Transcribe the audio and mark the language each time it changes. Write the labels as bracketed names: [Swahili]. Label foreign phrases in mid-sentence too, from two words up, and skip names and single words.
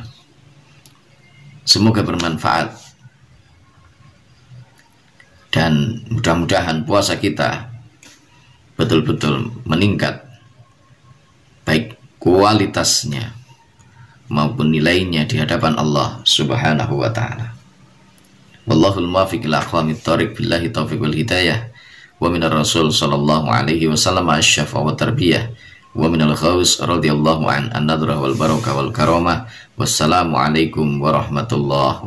[Indonesian] Semoga bermanfaat dan mudah-mudahan puasa kita betul-betul meningkat, baik kualitasnya maupun nilainya di hadapan Allah [Arabic] سبحانه وتعالى. والله الموفق إلى أقوم الطريق، بالله التوفيق والهداية. ومن الرسول صلى الله عليه وسلم الشفاعة والتربية، ومن الغوث رضي الله عنه النظرة والبركة والكرامة. والسلام عليكم ورحمة الله وبركاته.